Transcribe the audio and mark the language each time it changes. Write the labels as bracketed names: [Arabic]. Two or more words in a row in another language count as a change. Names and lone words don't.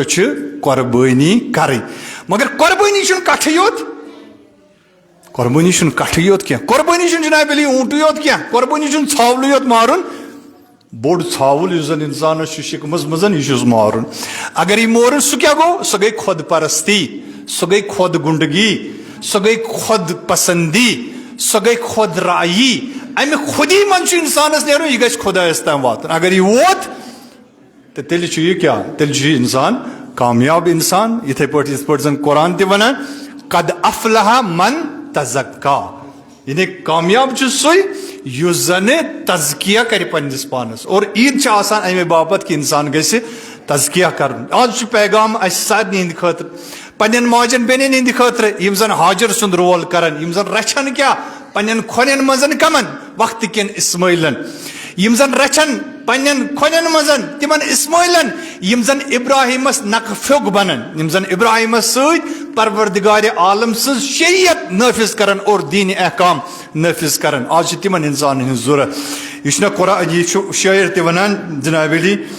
[Kashmiri] چھِ قۄربٲنی کرٕنۍ مگر قۄربٲنی چھُنہٕ کٹھٕے یوت قۄربٲنی چھُنہٕ کٹھٕے یوت کینٛہہ قۄربٲنی چھُنہٕ جناب علی اونٹٕے یوت کینٛہہ قۄربٲنی چھُنہٕ ژھاولٕے یوت مارُن بوٚڑ ژھاوُل یُس زن انسانس چھُ شکمس منٛز یہِ چھُس مارُن اگر یہِ مورُن سُہ کیٛاہ گوٚو سۄ گٔے خۄد پرستی سۄ گٔے خۄد گُنڈگی سۄ گٔے خۄد پسندی سۄ گٔے خۄد رایی امہِ خودی منٛز چھُ انسانس نیرُن یہِ گژھِ خۄدایس تام واتُن اگر یہِ ووت تہٕ تیٚلہِ چھُ یہِ کیٛاہ تیٚلہِ چھُ یہِ انسان کامیاب انسان یِتھٕے پٲٹھۍ یِتھ پٲٹھۍ زن قرآن تہِ ونان [Arabic] قد افلح من تزکا [Kashmiri] یعنی کامیاب سوی یس زن تزکیہ کر پنس پانس اور عید آسان امے باپت کہ انسان گژھِ تزکیہ کرن آج پیغام اس سارنٕے ہٕنٛدِ خٲطرٕ پنن ماجن بیٚنٮ۪ن ہٕنٛدِ خٲطرٕ یِم زن حاجر سُنٛد رول کرن یِم زن رچھن کیٛاہ پنن کھۄنن منٛز کمن وقت کٮ۪ن اسماعیلن یِم زن رچھن پنن کھۄنن منٛز تمن اسماعیلن یِم زن ابراہیمس نقہ پھیوٚک بنن یِم زن ابراہیمس سۭتۍ پروردگار عالم سٕنٛز شریعت نٲفِظ کرن اور دین احکام نٲفِظ کرن آج چھِ تمن انسان ہٕنٛز ضروٗرت یہِ چھُنہ قرآن یہِ چھُ شٲعر تہِ ونان جناب علی